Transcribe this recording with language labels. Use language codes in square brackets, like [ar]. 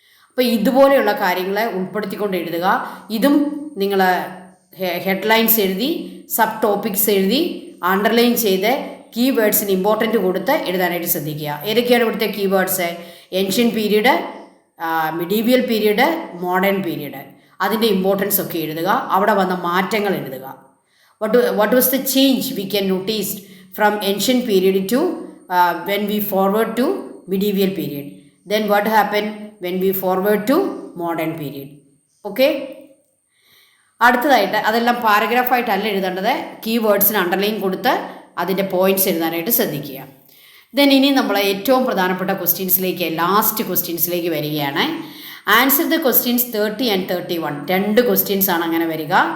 [ml] അപ്പോൾ ഇതുപോലെയുള്ള കാര്യങ്ങളെ ഉൾപ്പെടുത്തിക്കൊണ്ട് എഴുതുക. ഇതും നിങ്ങൾ ഹെഡ്ലൈൻസ് എഴുതി, സബ് ടോപ്പിക്സ് എഴുതി, അണ്ടർലൈൻ ചെയ്ത് കീവേഡ്സിന് ഇമ്പോർട്ടൻറ്റ് കൊടുത്ത് എഴുതാനായിട്ട് ശ്രദ്ധിക്കുക. ഏതൊക്കെയാണ് ഇവിടുത്തെ keywords? Ancient period, medieval period, modern period, അതിൻ്റെ ഇമ്പോർട്ടൻസ് ഒക്കെ എഴുതുക. അവിടെ വന്ന മാറ്റങ്ങൾ എഴുതുക. [en] What was the change we can notice from ancient period to when we forward to medieval period? Then what happened when we forward to modern period? Okay? [ml] അടുത്തതായിട്ട് അതെല്ലാം പാരഗ്രാഫായിട്ടല്ല എഴുതേണ്ടത്, കീവേഡ്സിന് അണ്ടർലൈൻ കൊടുത്ത് അതിൻ്റെ പോയിൻറ്റ്സ് എഴുതാനായിട്ട് ശ്രദ്ധിക്കുക. ദെൻ ഇനി നമ്മൾ ഏറ്റവും പ്രധാനപ്പെട്ട ക്വസ്റ്റ്യൻസിലേക്ക്, ലാസ്റ്റ് ക്വസ്റ്റ്യൻസിലേക്ക് വരികയാണ്. [en] Answer the questions 30 and 31. 2 questions [ml] ആണ് അങ്ങനെ വരിക.